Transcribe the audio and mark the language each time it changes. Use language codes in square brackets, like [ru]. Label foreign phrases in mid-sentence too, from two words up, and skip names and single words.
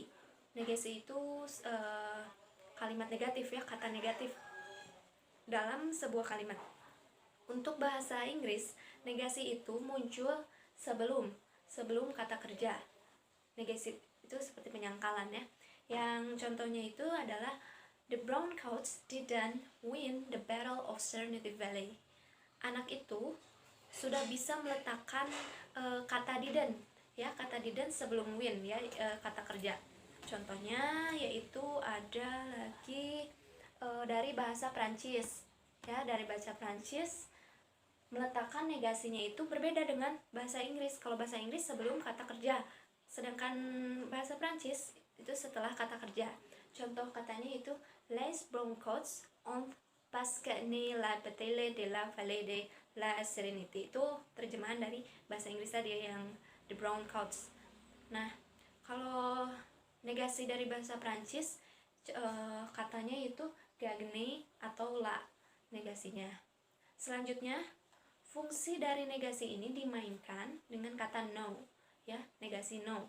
[id] Negasi itu kalimat negatif ya, kata negatif dalam sebuah kalimat. Untuk bahasa Inggris, negasi itu muncul sebelum kata kerja. Negasi itu seperti penyangkalan ya. Yang contohnya itu adalah [en] the brown coats didn't win the battle of Serenity Valley. [id] Anak itu sudah bisa meletakkan kata didn't ya, kata didn't sebelum win ya, kata kerja. Contohnya yaitu ada lagi dari bahasa Prancis ya, dari bahasa Prancis meletakkan negasinya itu berbeda dengan bahasa Inggris. Kalau bahasa Inggris sebelum kata kerja, sedangkan bahasa Prancis itu setelah kata kerja. Contoh katanya itu [fr] les [en] brown coats [fr] ont pas gagné la bataille de la vallée de la Serenity. [id] Itu terjemahan dari bahasa Inggris tadi yang [en] the brown coats. [id] Nah, kalau negasi dari bahasa Prancis katanya itu gagné atau la negasinya. Selanjutnya, fungsi dari negasi ini dimainkan dengan kata no ya, negasi no.